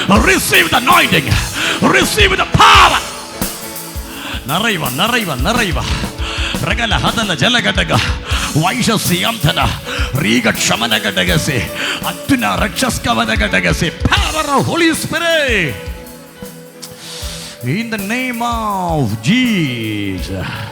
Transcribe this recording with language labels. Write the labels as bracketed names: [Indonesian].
[English] Receive the anointing, receive the power. [Malayalam] നിറയുക നിറയുക നിറയുക. പ്രകല ഹതല ജലഘടക വൈശസ്യംധന റീഗക്ഷമന ഘടകസി അത്യുന രക്ഷസ്കവന ഘടകസി. [English] Power of Holy Spirit in the name of Jesus.